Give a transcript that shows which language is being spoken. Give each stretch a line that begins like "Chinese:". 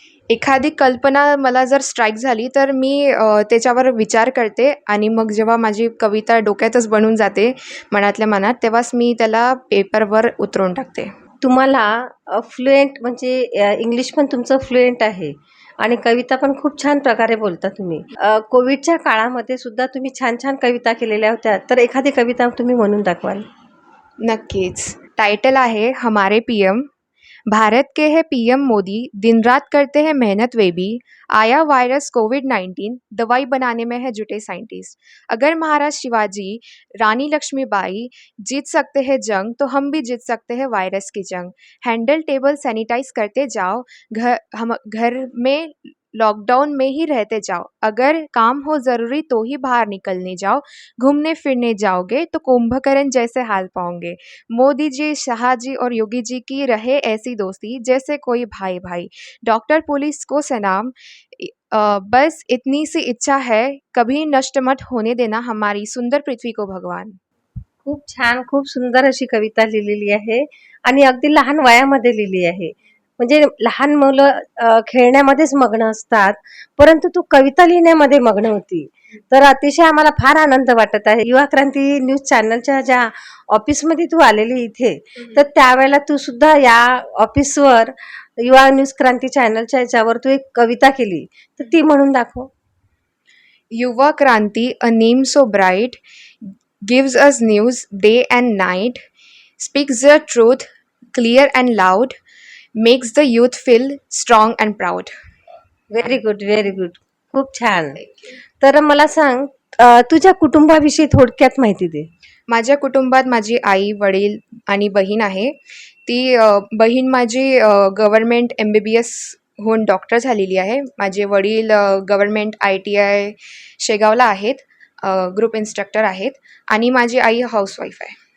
Marathi: एखादी कल्पना मला जर स्ट्राईक झाली तर मी त्याच्यावर विचार करते आणि मग जेव्हा माझी कविता डोक्यातच बनून जाते मनातल्या मनात, तेव्हाच मी त्याला पेपरवर उतरवून टाकते. तुम्हाला फ्लुएंट म्हणजे इंग्लिश पण तुमचं फ्लुएंट आहे, आणि कविता पण खूप छान प्रकारे बोलता तुम्ही. कोविडच्या काळामध्ये सुद्धा तुम्ही छान छान कविता केलेल्या होत्या, तर एखादी कविता तुम्ही म्हणून दाखवाल? नक्कीच. टाइटल आहे
Hindi: हमारे पीएम. भारत के है पीएम मोदी, दिन रात करते हैं मेहनत वे भी. आया वायरस कोविड-19, दवाई बनाने में है जुटे साइंटिस्ट. अगर महाराज शिवाजी, रानी लक्ष्मीबाई जीत सकते हैं जंग, तो हम भी जीत सकते हैं वायरस की जंग. हैंडल टेबल सैनिटाइज करते जाओ, घर में लॉकडाउन में ही रहते जाओ. अगर काम हो ज़रूरी तो ही बाहर निकलने जाओ. घूमने फिरने जाओगे तो कुंभकर्ण जैसे हाल पाओगे. मोदी जी, शाह जी और योगी जी की रहे ऐसी दोस्ती जैसे कोई भाई भाई. डॉक्टर पुलिस को सलाम. बस इतनी सी इच्छा है, कभी नष्ट मत होने देना हमारी सुंदर पृथ्वी को भगवान.
Marathi: खूप छान, खूप सुंदर अशी कविता लिहिलेली आहे आणि अगदी लहान वयामध्ये लिहिली आहे. म्हणजे लहान मुलं खेळण्यामध्येच मग्न असतात, परंतु तू कविता लिहिण्यामध्ये मग्न होती. तर अतिशय आम्हाला फार आनंद वाटत आहे. युवा क्रांती न्यूज चॅनलच्या ज्या ऑफिसमध्ये तू आलेली इथे, तर त्यावेळेला तू सुद्धा या ऑफिसवर युवा न्यूज क्रांती चॅनलच्या याच्यावर तू एक कविता केली, तर ती म्हणून दाखव. Yuva Kranti, a name so bright, gives us news day and night, speaks the truth clear and loud, makes the youth feel strong and proud.
English: Very good, very good.
Marathi: खूप छान. तर मला सांग, तुझ्या कुटुंबाविषयी थोडक्यात माहिती दे. माझ्या कुटुंबात माझी आई, वडील आणि बहीण आहे. ती बहीण माझी गव्हर्मेंट MBBS होऊन डॉक्टर झालेली आहे. माझे वडील गव्हर्मेंट ITI शेगावला आहेत, ग्रुप इन्स्ट्रक्टर आहेत आणि माझी आई हाऊसवाईफ आहे.